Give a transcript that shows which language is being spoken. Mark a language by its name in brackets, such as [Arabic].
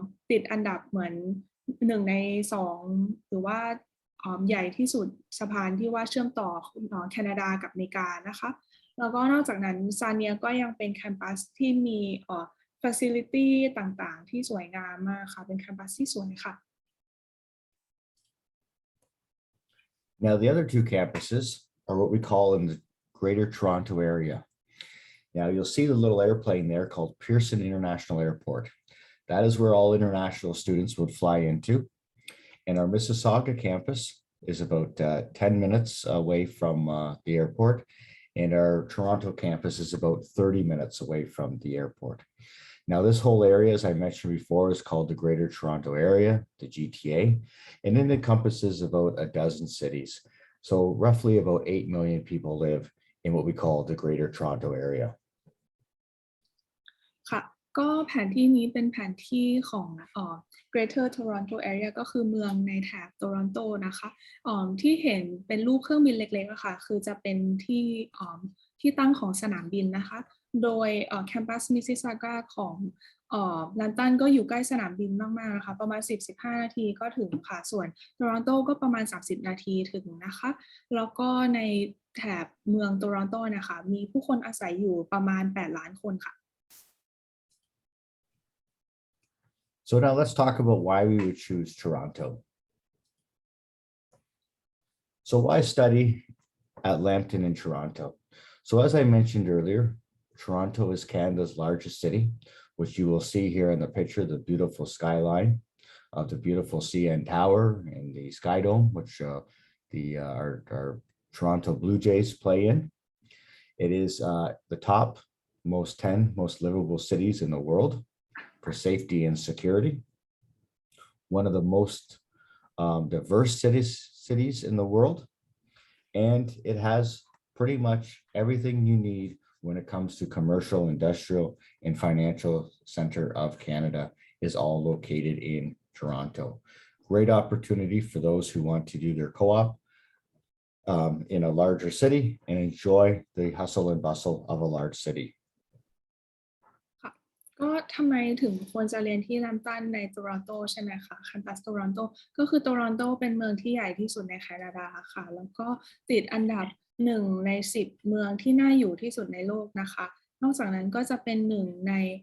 [Thai] ติดอันดับเหมือน1 ใน 2หรือว่าใหญ่ที่สุดสะพานที่ว่าเชื่อมต่อแคนาดากับอเมริกานะคะแล้วก็นอกจากนั้นซาเนียก็ยังเป็นแคมปัสที่มีfacility ต่างๆที่สวยงามมากค่ะเป็นแคมปัสที่สวยค่ะ [English] Now, the other 2 campuses are what we call in the Greater Toronto area. Now, you'll see the little airplane there called Pearson International Airport. That is where all international students would fly into. And our Mississauga campus is about 10 minutes away from the airport. And our Toronto campus is about 30 minutes away from the airport. Now, this whole area, as I mentioned before, is called the Greater Toronto Area, the GTA, and it encompasses about a dozen cities. So roughly about 8 million people live in what we call the Greater Toronto Area. [Thai] ค่ะก็แผนที่นี้เป็นแผนที่ของ Greater Toronto Area ก็คือเมืองในแถบโตรอนโตนะคะที่เห็นเป็นรูปเครื่องบินเล็กๆค่ะคือจะเป็นที่ตั้งของสนามบินนะคะโดยแคมปัสมิสซิสซาก้าของLambton ก็อยู่ใกล้สนามบินมากๆนะคะประมาณ 10-15 นาทีก็ถึงค่ะส่วนโตรอนโตก็ประมาณ30 นาทีถึงนะคะแล้วก็ในแถบเมืองโตรอนโตนะคะมีผู้คนอาศัยอยู่ประมาณ8 ล้านคนค่ะ [English] So now let's talk about why we would choose Toronto. So why study at Lambton in Toronto? So as I mentioned earlier, Toronto is Canada's largest city, which you will see here in the picture, the beautiful skyline of the beautiful CN Tower and the Sky Dome, which our Toronto Blue Jays play in. It is the top 10 most livable cities in the world for safety and security. One of the most diverse cities in the world. And it has pretty much everything you need when it comes to commercial, industrial, and financial center of Canada is all located in Toronto. Great opportunity for those who want to do their co-op in a larger city and enjoy the hustle and bustle of a large city. [Thai] ก็ทำไมถึงควรจะเรียนที่Lambtonในโตรอนโตใช่ไหมคะแคมปัสโตรอนโตก็คือโตรอนโตเป็นเมืองที่ใหญ่ที่สุดในแคนาดาค่ะแล้วก็ติดอันดับ1 ใน 10 เมืองที่น่าอยู่ที่สุดในโลกนะคะนอกจากนั้นก็จะเป็น1 ใน